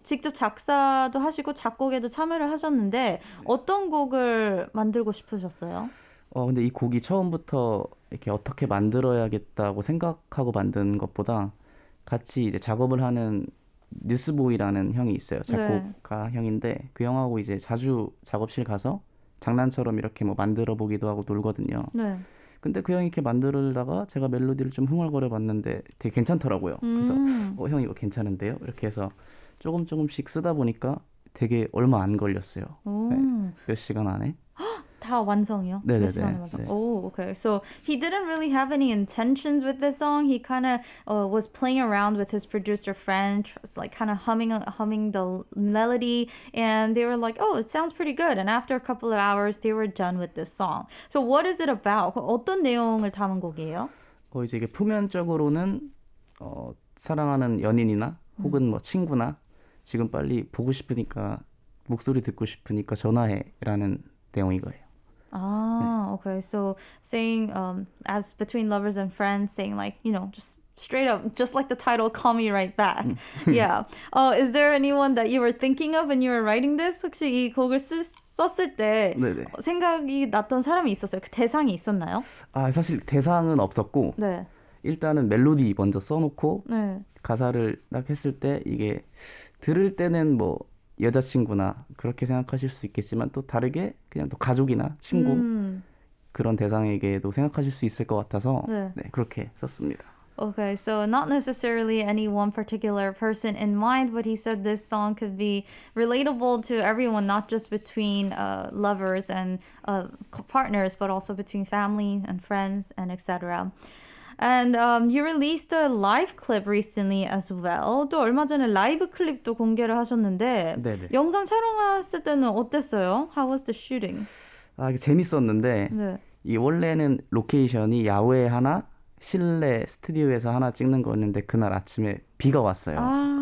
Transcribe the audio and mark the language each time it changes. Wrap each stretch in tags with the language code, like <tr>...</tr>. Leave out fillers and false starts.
<ko>직접 작사도 하시고 작곡에도 참여를 하셨는데 어떤 곡을 만들고 싶으셨어요? 근데 이 곡이 처음부터 이렇게 어떻게 만들어야겠다고 생각하고 만든 것보다 같이 이제 작업을 하는 뉴스보이라는 형이 있어요. 작곡가 형인데 그 형하고 이제 자주 작업실 가서 장난처럼 이렇게 뭐 만들어 보기도 하고 놀거든요. 네. 근데 그 형이 이렇게 만들다가 제가 멜로디를 좀 흥얼거려 봤는데 되게 괜찮더라고요. 그래서 형 이거 괜찮은데요? 이렇게 해서 조금씩 쓰다 보니까 되게 얼마 안 걸렸어요. 네, 몇 시간 안에. 다 완성이요? 네네네. 몇 시간에 완성?</ko> <en>Oh, okay. So he didn't really have any intentions with this song. He kind of was playing around with his producer friend, like kind of humming the melody, and they were like, "Oh, it sounds pretty good." And after a couple of hours, they were done with this song. So what is it about?</en> <ko>어떤 내용을 담은 곡이에요? 이제 이게 표면적으로는 사랑하는 연인이나 혹은 뭐 친구나 지금 빨리 보고 싶으니까 목소리 듣고 싶으니까 전화해라는 내용인 거예요.</ko> <en>Ah, okay. So saying as between lovers and friends, saying like, just straight up, just like the title, call me right back. Yeah. Is there anyone that you were thinking of when you were writing this?</en> <ko>혹시 이 곡을 썼을 때 네네. 생각이 났던 사람이 있었어요? 그 대상이 있었나요? 아, 사실 대상은 없었고 네. 일단은 멜로디 먼저 써놓고 네. 가사를 딱 했을 때 이게 들을 때는 뭐 여자친구나 그렇게 생각하실 수 있겠지만 또 다르게 그냥 또 가족이나 친구 그런 대상에게도 생각하실 수 있을 것 같아서 네, 그렇게 썼습니다.</ko> <en>Okay, so not necessarily any one particular person in mind, but he said this song could be relatable to everyone, not just between lovers and partners, but also between family and friends and etc. And you released a live clip recently as well.</en> <ko>또 얼마 전에 라이브 클립도 공개를 하셨는데 네네. 영상 촬영했을 때는 어땠어요?</ko> <en>How was the shooting?</en> <ko>아, 이게 재밌었는데 네. 이 원래는 로케이션이 야외 하나, 실내 스튜디오에서 하나 찍는 거였는데 그날 아침에 비가 왔어요.</ko>